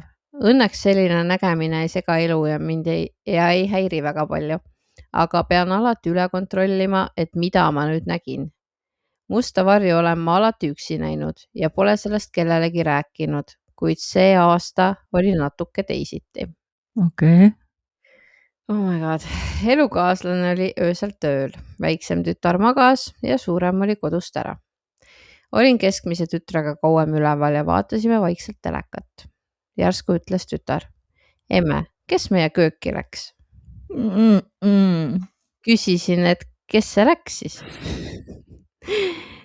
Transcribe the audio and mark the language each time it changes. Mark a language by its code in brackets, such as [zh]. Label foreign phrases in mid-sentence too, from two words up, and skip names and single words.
[et] õnneks selline nägemine ei sega elu ja mind ei häiri väga palju , aga pean alati üle kontrollima , et mida ma nüüd nägin . musta varju olen ma alati üksi näinud ja pole sellest kellelegi rääkinud , kuid see aasta oli natuke teisiti . okei . [en] Oh my god , [et] elukaaslane oli öösel tööl , väiksem tütar magas ja suurem oli kodust ära . olin keskmise tütrega kauem üleval ja vaatasime vaikselt telekat . järsku ütles tütar , emme , kes meie kööki läks ? küsisin , et kes see läks siis ?